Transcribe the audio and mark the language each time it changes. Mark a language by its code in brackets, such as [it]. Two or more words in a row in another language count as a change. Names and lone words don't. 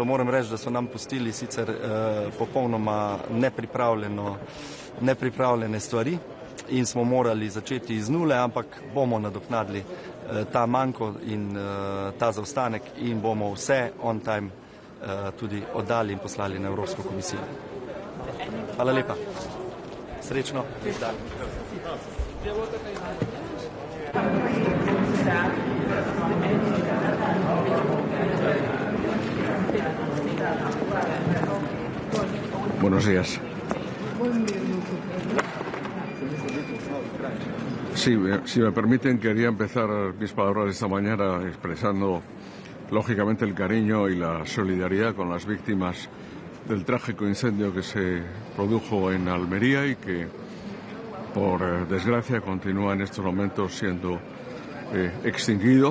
[sl] Moram reči, da so nam pustili sicer popolnoma nepripravljene stvari in smo morali začeti iz nule, ampak bomo nadoknadili ta manko in ta zaostanek in bomo vse [en] on time [sl] tudi oddali in poslali na Evropsko komisijo. Hvala lepa. Srečno. [es] Buenos días. Sí, si me permiten, quería empezar mis palabras esta mañana expresando lógicamente el cariño y la solidaridad con las víctimas del trágico incendio que se produjo en Almería y que, por desgracia, continúa en estos momentos siendo extinguido.